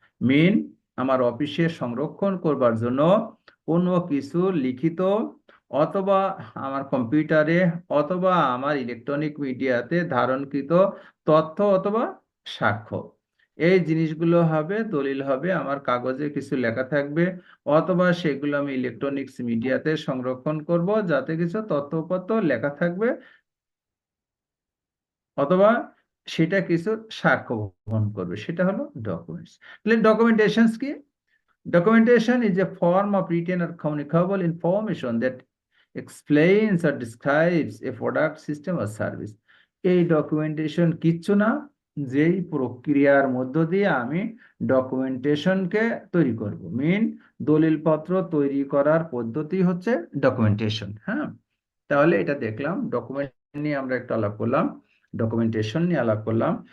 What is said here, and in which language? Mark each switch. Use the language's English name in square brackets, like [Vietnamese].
[Bangla] Mean আমার অফিসে সংরক্ষণ করবার জন্য কোনো কিছু লিখিত অথবা আমার কম্পিউটারে অথবা আমার ইলেকট্রনিক মিডিয়াতে ধারণকৃত তথ্য অথবা সাক্ষ্য, এই জিনিসগুলো হবে দলিল। হবে আমার কাগজে কিছু লেখা থাকবে, অথবা সেগুলো আমি ইলেকট্রনিক্স মিডিয়াতে সংরক্ষণ করব যাতে কিছু তথ্যপত্র লেখা থাকবে, অথবা সেটা কিছু সাক্ষ্য বহন করবে, সেটা হলো ডকুমেন্টস। তাহলে ডকুমেন্টেশন কি? [English] Documentation is a form of written or communicable information that explains or describes a product, system or service. [Bangla] এই ডকুমেন্টেশন কিচ্ছু না, যেই প্রক্রিয়ার মধ্য দিয়ে আমি ডকুমেন্টেশনকে তৈরি করব, মেন দলিলপত্র তৈরি করার পদ্ধতি হচ্ছে ডকুমেন্টেশন। হ্যাঁ, তাহলে এটা দেখলাম, ডকুমেন্ট নিয়ে আমরা একটু আলাপ করলাম, ডকুমেন্টেশন নিয়ে আলাপ করলাম।